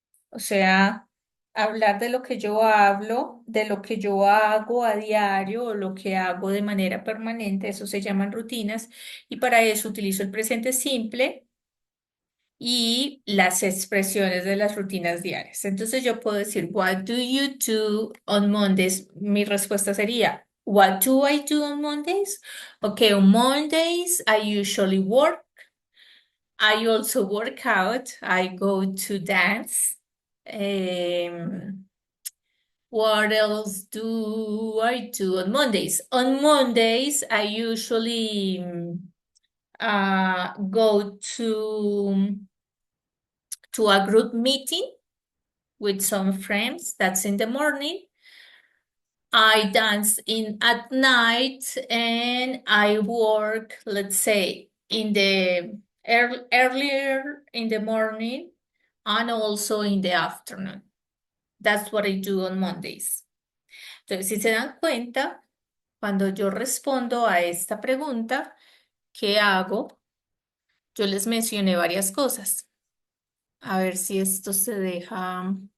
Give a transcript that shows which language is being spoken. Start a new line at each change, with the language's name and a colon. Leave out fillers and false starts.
Spanish: O sea, hablar de lo que yo hablo, de lo que yo hago a diario o lo que hago de manera permanente, eso se llaman rutinas. Y para eso utilizo el presente simple y las expresiones de las rutinas diarias. Entonces yo puedo decir,
English: What do you do on Mondays?
Spanish: Mi respuesta sería,
English: What do I do on Mondays? Okay, on Mondays I usually work. I also work out. I go to dance. Um, what else do I do on Mondays? On Mondays, I usually go to a group meeting with some friends. That's in the morning. I dance in at night and I work, let's say, in the earlier in the morning and also in the afternoon. That's what I do on Mondays.
Spanish: Entonces, si se dan cuenta, cuando yo respondo a esta pregunta, ¿qué hago? Yo les mencioné varias cosas. A ver si esto se deja.